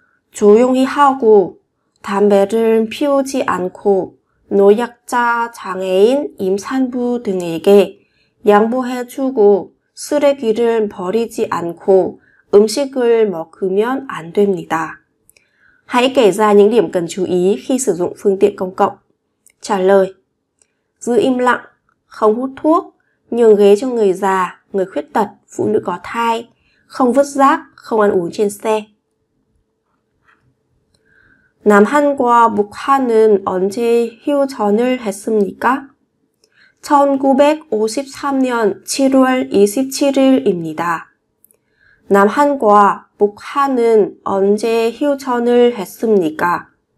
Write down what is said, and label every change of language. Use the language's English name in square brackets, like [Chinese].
[Korean] 조용히 하고 담배를 피우지 않고 노약자, 장애인, 임산부 등에게 양보해주고 쓰레기를 버리지 않고 음식을 먹으면 안 됩니다. [Vietnamese] Hãy kể ra những điểm cần chú ý khi sử dụng phương tiện công cộng. Trả lời: giữ im lặng, không hút thuốc, nhường ghế cho người già, người khuyết tật, phụ nữ có thai, không vứt rác, không ăn uống trên xe. [Korean] 남한과 북한은 언제 휴전을 했습니까? 1953년 7월 27일입니다. 남한과 북한은 언제 휴전을 했습니까?